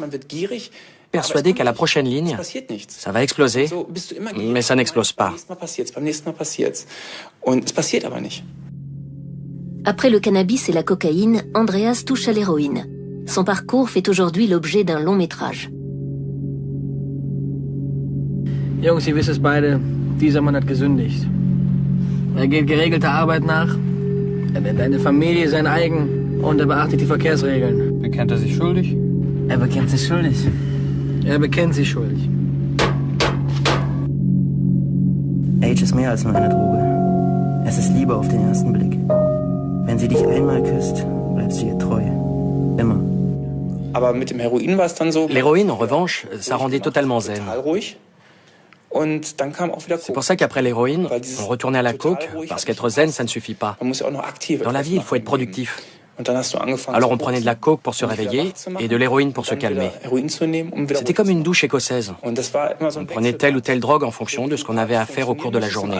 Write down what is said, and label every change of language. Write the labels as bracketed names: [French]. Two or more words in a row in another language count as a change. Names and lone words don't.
[French] Persuadé qu'à la prochaine ligne, ça va exploser, mais ça n'explose pas. Après le cannabis et la cocaïne, Andreas touche à l'héroïne. Son parcours fait aujourd'hui l'objet d'un long métrage. [German] Jungs, ihr wisst es beide, dieser Mann hat gesündigt. Geht geregelter Arbeit nach, nennt eine Familie sein eigen und beachtet die Verkehrsregeln. Bekennt sich schuldig? Er bekennt sich schuldig. Er bekennt sich schuldig. Age ist mehr als nur eine Droge. Es ist Liebe auf den ersten Blick. Wenn sie dich einmal küsst, bleibst du ihr treu. Immer. Aber mit dem Heroin war es dann so. [French] L'héroïne, en revanche, ça rendait totalement zen. C'est pour ça qu'après l'héroïne, on retournait à la coke, parce qu'être zen, ça ne suffit pas. Dans la vie, il faut être productif. Alors on prenait de la coke pour se réveiller et de l'héroïne pour se calmer. C'était comme une douche écossaise. On prenait telle ou telle drogue en fonction de ce qu'on avait à faire au cours de la journée.